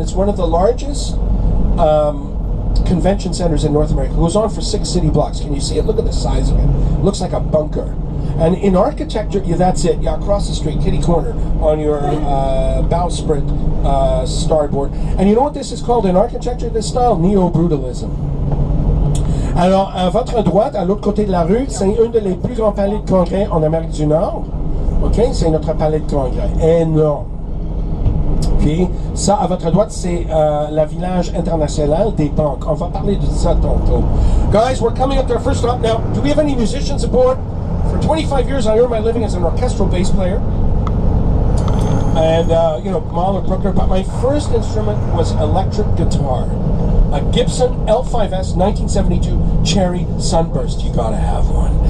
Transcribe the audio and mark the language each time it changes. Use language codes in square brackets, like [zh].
[en] It's one of the largest convention centers in North America. It goes on for 6 city blocks. Can you see it? Look at the size of it. It looks like a bunker. And in architecture, yeah, that's it. Yeah, across the street, kitty corner, on your bowsprit starboard. And you know what this is called in architecture, this style? Neo-brutalism. [fr] Alors, à votre droite, à l'autre côté de la rue, c'est un des plus grands palais de congrès en Amérique du Nord. OK? C'est notre palais de congrès. Énorme. Puis, ça, à votre droite, c'est le village international des banques. On va parler de ça tantôt. [en] Guys, we're coming up to our first stop. Now, do we have any musicians aboard? For 25 years, I earned my living as an orchestral bass player. And, you know, Mahler, Bruckner. But my first instrument was electric guitar. A Gibson L5S 1972 Cherry Sunburst. You gotta have one.